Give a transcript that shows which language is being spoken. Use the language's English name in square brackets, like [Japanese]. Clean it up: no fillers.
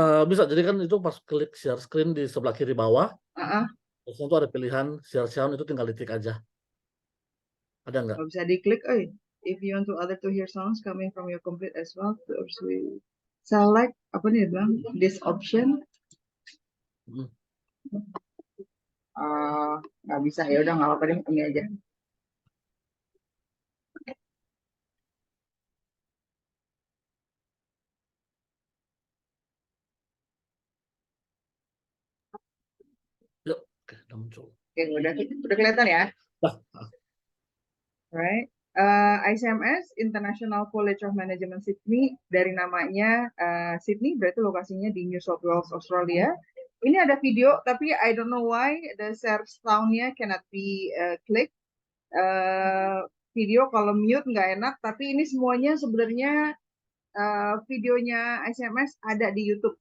[Indonesian] Bisa, jadi kan itu pas klik share screen di sebelah kiri bawah, Uh-uh. terus itu ada pilihan share sound, itu tinggal diklik aja. Ada nggak? Nggak bisa diklik. [English] If you want to other to hear sounds coming from your computer as well, [Indonesian] terus [English] we select [Indonesian] apa nih bang? [English] This option. Hmm. [Indonesian] Nggak bisa, ya udah nggak apa-apa deh, ini aja. Yuk, oke, udah muncul. Oke, udah kelihatan ya. Nah, [English] Right. [Indonesian] ICMS International College of Management Sydney, dari namanya Sydney berarti lokasinya di New South Wales, Australia. Ini ada video tapi [English] I don't know why the share sound-nya cannot be click. [Indonesian] Video kalau mute nggak enak, tapi ini semuanya sebenarnya videonya ICMS ada di YouTube.